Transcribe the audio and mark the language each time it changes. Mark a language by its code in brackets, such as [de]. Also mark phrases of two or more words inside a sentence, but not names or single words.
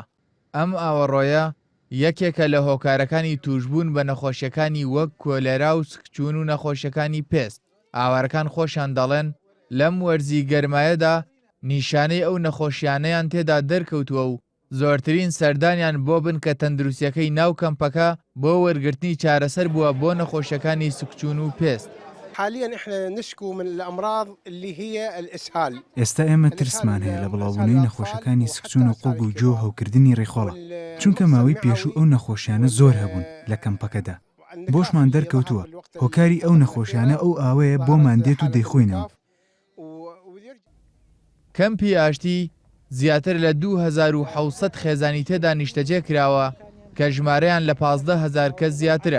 [ckb] ئەم ئاوەڕۆیە یەکێکە لە هۆکارەکانی توشبوون بە نەخۆشیەکانی وەک کۆلێرا و سکچوون و نەخۆشیەکانی پێست. ئاوارەکان خۆشیان دەڵێن لەم وەرزی گەرمایەدا نیشانەی ئەو نەخۆشیانەیان تێدا دەرکەوتووە و زۆرترین سەردانیان بۆ بن کە تەندروستیەکەی ناو کەمپەکە بۆ وەرگرتنی چارەسەر بووە بۆ نەخۆشیەکانی سکچوون و پێست. [ar] حاليا احنا نشكو من الامراض اللي هي الاسهال. [ckb] ئێستا ئێمە ترسمان هەیە لە بڵاوبوونەوەی نەخۆشەکانی سکچوون و قوڵ و جۆ هەوکردنی ڕێخۆڵە، چونکە ماوەی پێشوو ئەو نەخۆشیانە زۆر هەبوون لە کەمپەکەدا. بۆشمان دەرکەوتووە هۆکاری ئەو نەخۆشیانە ئەو ئاوەیە بۆمان دێت و دەیخۆینەوە. کەمپی ئاشتی زیاتر لە 2600 خێزانی تێدا نیشتەجێ کراوە کە ژمارەیان لە 15,000 کەس زیاترە.